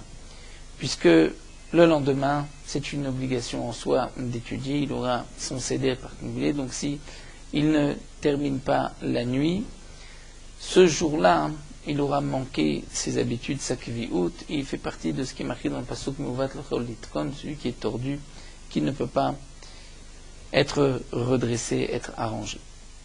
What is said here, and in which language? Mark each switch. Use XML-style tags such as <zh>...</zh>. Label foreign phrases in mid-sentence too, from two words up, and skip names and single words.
<fr>Puisque le lendemain, c'est une obligation en soi d'étudier, il aura son seder particulier, donc si il ne termine pas la nuit, ce jour-là, il aura manqué ses habitudes sakvi'ut, et il fait partie de ce qui est marqué dans le pasuk</fr> <he>מעוות לכול לתקון,</he> <fr>celui qui est tordu, qui ne peut pas être redressé, être arrangé.</fr>